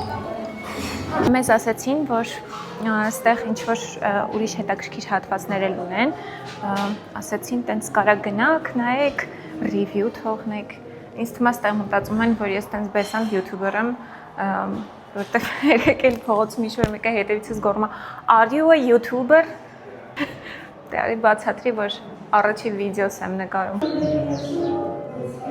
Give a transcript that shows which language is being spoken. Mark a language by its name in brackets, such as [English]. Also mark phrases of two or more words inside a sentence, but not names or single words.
[Armenian] Մեզ ասացին, որ այստեղ ինչ-որ ուրիշ հետաքրքիր հատվածներ էլ ունեն, ասացին, տենց կարա գնաք, նայեք, review թողնեք։ Ինձ թվում է ստեղ մտածում են, որ ես տենց բեսան յութուբեր եմ, որտեղ երեկել փողոցում ինչ-որ մեկը հետևիցս գոռում է, [English] are you a YouTuber? [Armenian] Դե արի բացատրի, որ առաջի վիդեոս եմ նկարում։